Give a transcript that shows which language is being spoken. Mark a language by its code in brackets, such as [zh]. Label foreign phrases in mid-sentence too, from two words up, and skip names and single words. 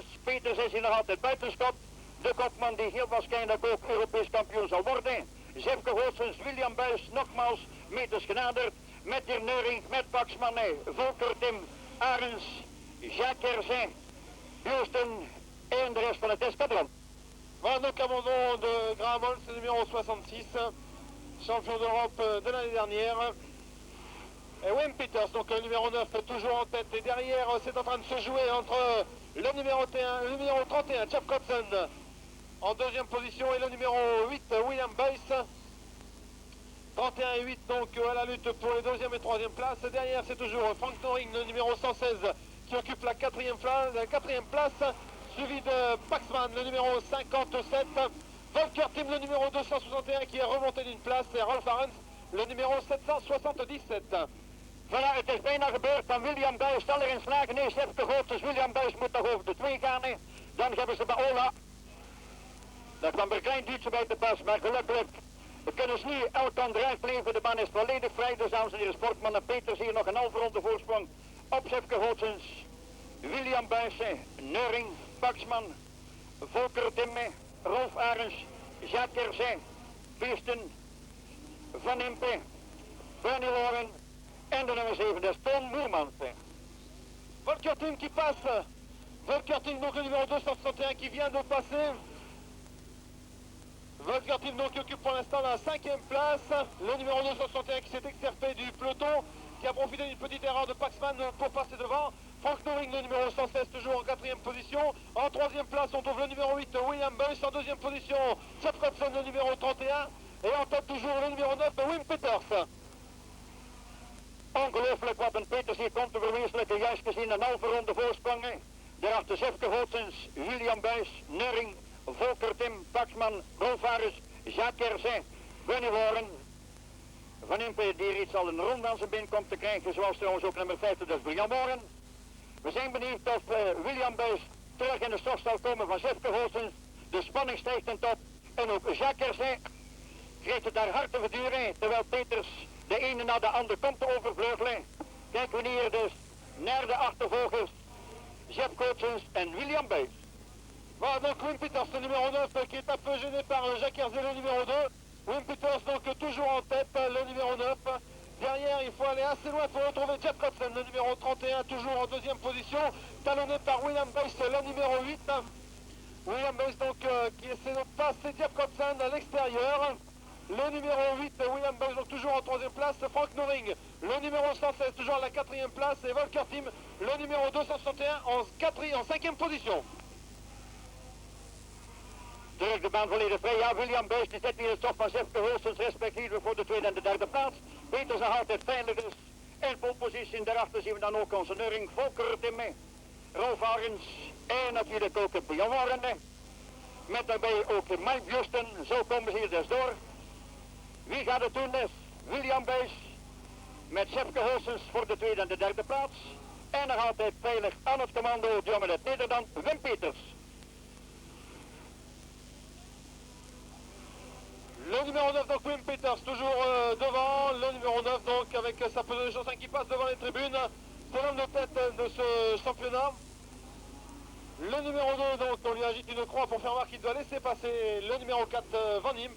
[nl] Peters is hier nog altijd buitenschot. De kopman die heel waarschijnlijk ook Europees kampioen zal worden. Jefke Hootsens, William Buys, nogmaals meters genaderd. Met hier Neuring, met Paxman, Volker Tim, Arens, Jacques Kerzin, Houston en de rest van het escadron. [fr] Voilà donc abandon de Gramols, numéro 66, champion d'Europe de l'année dernière. Et Wim Peters, donc le numéro 9, toujours en tête. Et derrière, c'est en train de se jouer entre le numéro 31, Jeff Cotson, en deuxième position, et le numéro 8, William Buys. 31 et 8 donc à la lutte pour les deuxième et troisième places. Derrière, c'est toujours Frank Noring, le numéro 116, qui occupe la quatrième place, suivi de Paxman, le numéro 57, Volker Tim, le numéro 261, qui est remonté d'une place, et Rolf Arens, le numéro 777. Voilà, [nl] het is bijna gebeurd van William Buys, zal erin slagen. Nee, Jefke Hootsens, William Buys moet nog over de 2 gaan. Dan hebben ze bij Ola. Daar kwam er een klein duwtje bij te pas, maar gelukkig. We kunnen ze nu elk aan drijf blijven. De baan is volledig vrij. Dus dames en heren, Sportman en Peters hier nog een halve ronde voorsprong op Jefke Hootsens. William Buys, Neuring, Paxman, Volker Timme, Rolf Arens, Jacques Kerzin, Biesten, Van Impe, Bernie Warren en de nummer 7, dat is Tom Moermans. [fr] Volker Tim qui passe. Volker Tim, donc le numéro 261 qui vient de passer. Volker Tim donc qui occupe pour l'instant la 5e place. Le numéro 261 qui s'est extirpé du peloton, qui a profité d'une petite erreur de Paxman pour passer devant. Frank Noring, le numéro 116, toujours en 4e position. En 3e place, on trouve le numéro 8, William Buys. En 2e position, Jeff Cotson, le numéro 31. Et en tête toujours le numéro 9, Wim Peters. [nl] Ongelooflijk wat een Peters hier komt te verwezenlijken. Juist gezien een halve ronde voorsprongen. Daarachter Jefke Hootsens, William Buys, Neuring, Volker Tim, Paxman, Rolf Arens, Jacques Kerzin, Bernie Warren. Van Impe die er iets al een ronde aan zijn been komt te krijgen. Zoals trouwens ook nummer 50, dus William Warren. We zijn benieuwd of William Buys terug in de stof zal komen van Jefke Hootsens. De spanning stijgt ten top. En ook Jacques Kerzin krijgt het daar hard te verduren. Terwijl Peters de ene na de ander komt te overvleugelen. Kijken we hier dus naar de achtervolgers. Jeff Hootsens en William Buys. [fr] Voilà donc Wim Peters, le numéro 9, qui est un peu gêné par Jacques Kerzin, le numéro 2. Wim Peters donc toujours en tête, le numéro 9. Derrière, il faut aller assez loin pour retrouver Jeff Cotson, le numéro 31, toujours en 2e position, talonné par William Buys, le numéro 8. William Buys donc qui essaie de passer Jeff Cotson à l'extérieur. Le numéro 8, William Buys, donc toujours en 3e place. Frank Noring, le numéro 116, toujours à la 4e place. Et Volker Tim, le numéro 261, en 5e position. [nl] Terug de baan volledig vrij. Ja, William Buys die zit hier het stof van Jefke Hootsens, respectievelijk voor de 2e en de 3e plaats. Peters nog altijd veilig dus. In polepositie. Daarachter zien we dan ook onze Neuring, Volker Timme, Rolf Arens en natuurlijk ook Björn Warren. Met daarbij ook Mike Biesten. Zo komen ze hier dus door. Wie gaat het doen dus? William Buys met Jefke Hootsens voor de 2e en de 3e plaats. En nog altijd veilig aan het commando, jongen uit Nederland, Wim Peters. [fr] Le numéro 9, donc Wim Peters, toujours devant. Le numéro 9, donc avec sa pesée de chanson qui passe devant les tribunes. C'est l'homme de tête de ce championnat. Le numéro 2, donc on lui agite une croix pour faire voir qu'il doit laisser passer le numéro 4, Van Impe.